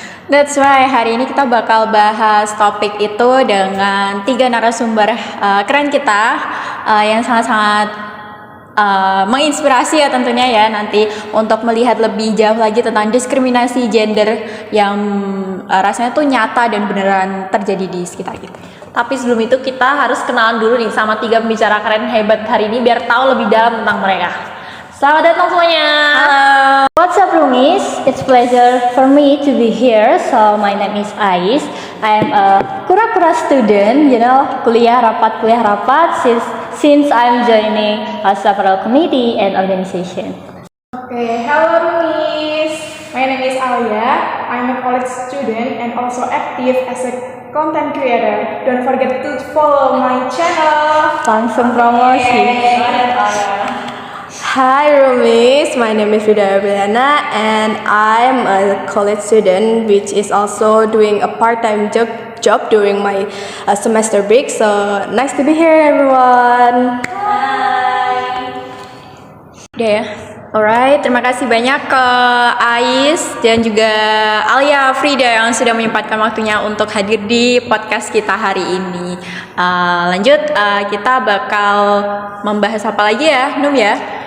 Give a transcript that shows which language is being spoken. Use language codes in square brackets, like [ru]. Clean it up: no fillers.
[id] That's why hari ini kita bakal bahas topik itu dengan 3 narasumber keren kita yang sangat-sangat menginspirasi ya tentunya ya nanti untuk melihat lebih jauh lagi tentang diskriminasi gender yang rasanya tuh nyata dan beneran terjadi di sekitar kita. Tapi sebelum itu kita harus kenalan dulu nih sama 3 pembicara keren hebat hari ini biar tahu lebih dalam tentang mereka. Selamat datang semuanya. Halo. [en] What's up, Rumis? It's pleasure for me to be here. So my name is Ais. I am a [id] kura-kura [en] student. [id] Kuliah rapat [en] since I'm joining several committee and organization. Okay, hello Rumis. My name is Alia. I'm a college student and also active as a content creator. Don't forget to follow my channel. [id] Langsung promosi. [en] Hi Rumis, my name is Vida Abriana and I'm a college student which is also doing a part-time job during my semester break. So nice to be here everyone. [id] Udah ya? Alright, terima kasih banyak ke Ais dan juga Alia Frida yang sudah menyempatkan waktunya untuk hadir di podcast kita hari ini. Lanjut, kita bakal membahas apa lagi ya, Num ya?